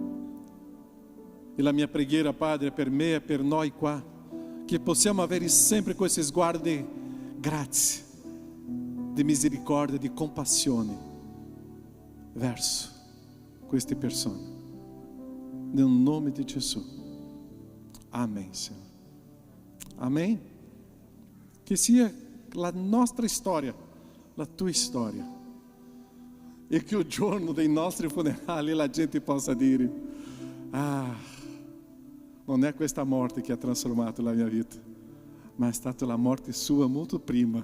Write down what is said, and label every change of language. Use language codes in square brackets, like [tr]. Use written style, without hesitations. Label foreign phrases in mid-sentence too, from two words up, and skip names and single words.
[it] E la mia preghiera, Padre, per me e per noi qua, che possiamo avere sempre questi sguardi di grazia, di misericordia, di compassione verso queste persone. Nel nome di Gesù. [pt] Amém, Senhor. Amém? [it] Que sia la nostra storia, la tua storia. E che il giorno dei nostri funerali la gente possa dire: ah, non è questa morte che ha trasformato la mia vita, ma è stata la morte sua molto prima.